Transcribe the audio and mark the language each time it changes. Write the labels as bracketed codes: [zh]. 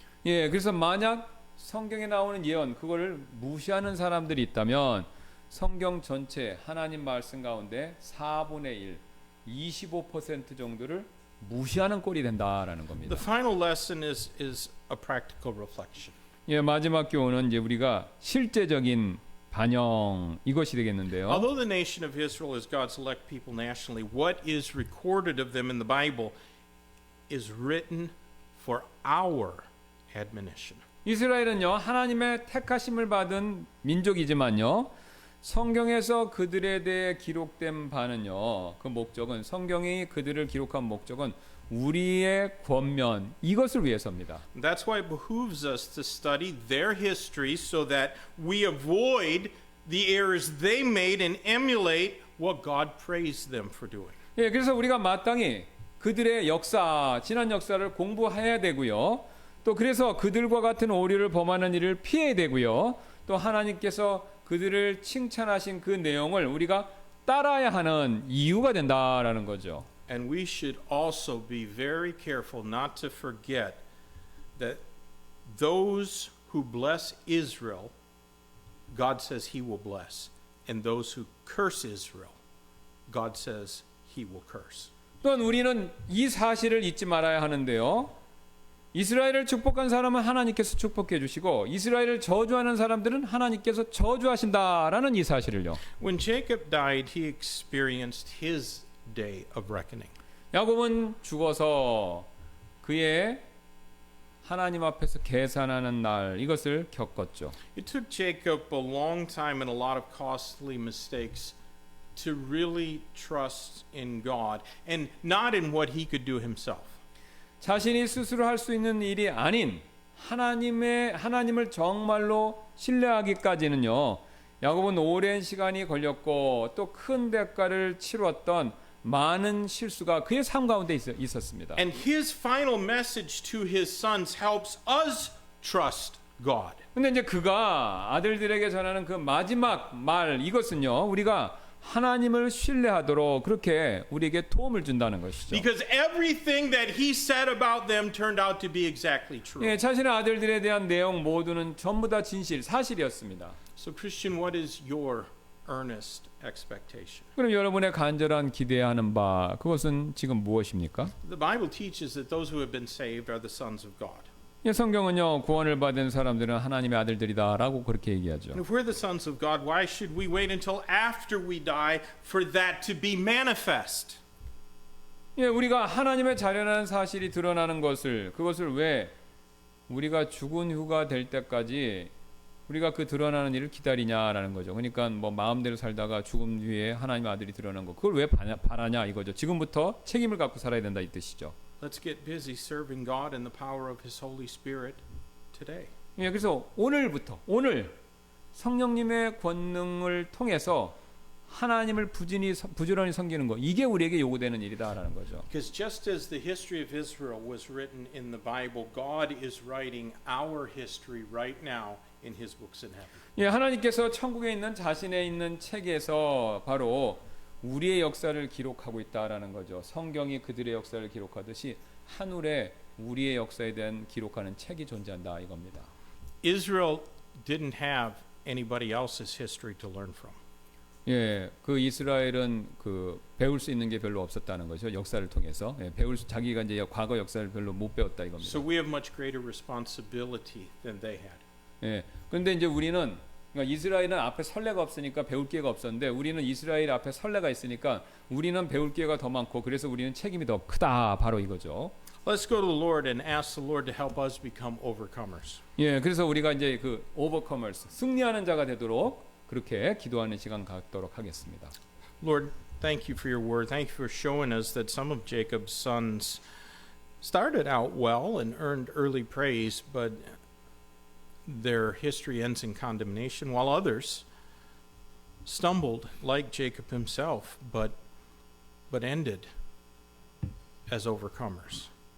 [ko] 예, 그래서 만약 성경에 나오는 예언 그거를 무시하는 사람들이 있다면 성경 전체 하나님 말씀 가운데 4분의 1, 25% 정도를 무시하는 꼴이 된다라는 겁니다. [en] The final lesson is a practical reflection. [ko] 예, 마지막 교훈은 이제 우리가 실제적인 반영 이것이 되겠는데요. [en] Although the nation of Israel is God's elect people nationally, what is recorded of them in the Bible is written for our admonition. [ko] 이스라엘은요 하나님의 택하심을 받은 민족이지만요 성경에서 그들에 대해 기록된 바는요 그 목적은 성경이 그들을 기록한 목적은 우리의 권면 이것을 위해서입니다. [en] That's why it behooves us to study their history so that we avoid the errors they made and emulate what God praised them for doing. [ko] 예, 그래서 우리가 마땅히 그들의 역사, 지난 역사를 공부해야 되고요. 또 그래서 그들과 같은 오류를 범하는 일을 피해야 되고요. 또 하나님께서 그들을 칭찬하신 그 내용을 우리가 따라야 하는 이유가 된다라는 거죠. [en] And we should also be very careful not to forget that those who bless Israel, God says he will bless. And those who curse Israel, God says he will curse. [ko] 또한 우리는 이 사실을 잊지 말아야 하는데요. 이스라엘을 축복한 사람은 하나님께서 축복해 주시고 이스라엘을 저주하는 사람들은 하나님께서 저주하신다라는 이 사실을요. [en] When Jacob died, he experienced his day of reckoning. [ko] 야곱은 죽어서 그의 하나님 앞에서 계산하는 날 이것을 겪었죠. [en] It took Jacob a long time and a lot of costly mistakes to really trust in God and not in what he could do himself. [ko] 자신이 스스로 할 수 있는 일이 아닌 하나님을 정말로 신뢰하기까지는요. 야곱은 오랜 시간이 걸렸고 또 큰 대가를 치렀던 많은 실수가 그의 삶 가운데 있었습니다. [en] And his final message to his sons helps us trust God. [ko] 근데 이제 그가 아들들에게 전하는 그 마지막 말 이것은요. 우리가 하나님을 신뢰하도록 그렇게 우리에게 도움을 준다는 것이죠. [en] Because everything that he said about them turned out to be exactly true. [ko] 예, 자신의 아들들에 대한 내용 모두는 전부 다 진실, 사실이었습니다. [en] So Christian, what is your earnest expectation? [ko] 그럼 여러분의 간절한 기대하는 바 그것은 지금 무엇입니까? [en] The Bible teaches that those who have been saved are the sons of God. [ko] 예, 성경은요 구원을 받은 사람들은 하나님의 아들들이다라고 그렇게 얘기하죠. [en] And if we're the sons of God, why should we wait until after we die for that to be manifest? [ko] 예, 우리가 하나님의 자련한 사실이 드러나는 그것을 왜 우리가 죽은 후가 될 때까지 우리가 그 드러나는 일을 기다리냐라는 거죠. 그러니까 뭐 마음대로 살다가 죽음 뒤에 하나님의 아들이 드러난 거 그걸 왜 바라냐 이거죠. 지금부터 책임을 갖고 살아야 된다 이 뜻이죠. [en] Let's get busy serving God in the power of His Holy Spirit today. [ko] 예, 그래서 오늘 성령님의 권능을 통해서 하나님을 부지런히 섬기는 거 이게 우리에게 요구되는 일이다라는 거죠. [en] Because just as the history of Israel was written in the Bible, God is writing our history right now in His books in heaven. [ko] 예, 하나님께서 천국에 있는 자신의 있는 책에서 바로 우리의 역사를 기록하고 있다라는 거죠. 성경이 그들의 역사를 기록하듯이 하늘에 우리의 역사에 대한 기록하는 책이 존재한다 이겁니다. [en] Israel didn't have anybody else's history to learn from. [ko] 예, 그 이스라엘은 그 배울 수 있는 게 별로 없었다는 거죠. 역사를 통해서 자기가 이제 과거 역사를 별로 못 배웠다 이겁니다. [en] So we have much greater responsibility than they had. [ko] 예, 그런데 이제 우리는 그러니까 이스라엘은 앞에 선례가 없으니까 배울 기회가 없었는데 우리는 이스라엘 앞에 선례가 있으니까 우리는 배울 기회가 더 많고 그래서 우리는 책임이 더 크다 바로 이거죠. [en] Let's go to the Lord and ask the Lord to help us become overcomers. [ko] 예, 그래서 우리가 이제 그 오버커머스 승리하는 자가 되도록 그렇게 기도하는 시간 갖도록 하겠습니다. [en] Lord, thank you for your word. Thank you for showing us that some of Jacob's sons started out well and earned early praise, but their history ends in condemnation, while others stumbled like Jacob himself, but ended as overcomers.